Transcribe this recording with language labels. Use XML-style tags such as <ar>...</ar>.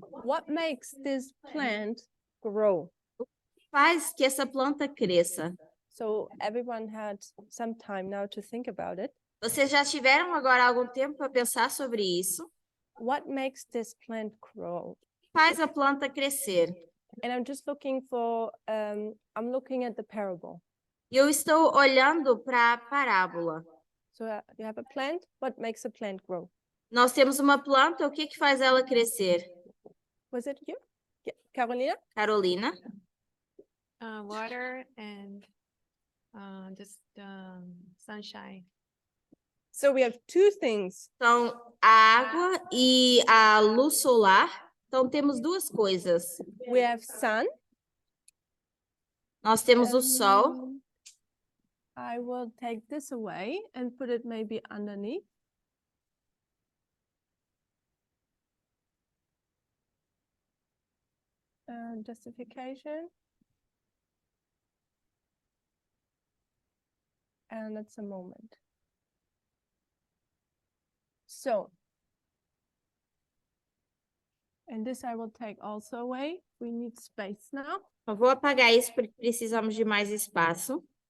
<en>what makes this plant grow?</en> <pt>faz que essa planta cresça?</pt> <en>So everyone had some time now to think about it.</en> <pt>Vocês já tiveram agora algum tempo para pensar sobre isso?</pt> <en>What makes this plant grow?</en> <pt>Faz a planta crescer.</pt> <en>And I'm just looking for, I'm looking at the parable.</en> <pt>E eu estou olhando para a parábola.</pt> <en>So you have a plant, what makes a plant grow?</en> <pt>Nós temos uma planta, o que que faz ela crescer?</pt> <en>Was it you? Carolina? Carolina? Water and just sunshine. So we have two things.</en> <pt>Então, a água e a luz solar. Então, temos duas coisas.</pt> <en>We have sun.</en> <pt>Nós temos o sol.</pt> <en>I will take this away and put it maybe underneath. Justification. And it's a moment. So, and this I will take also away. We need space now.</en> <pt>Eu vou apagar isso porque precisamos de mais espaço.</pt>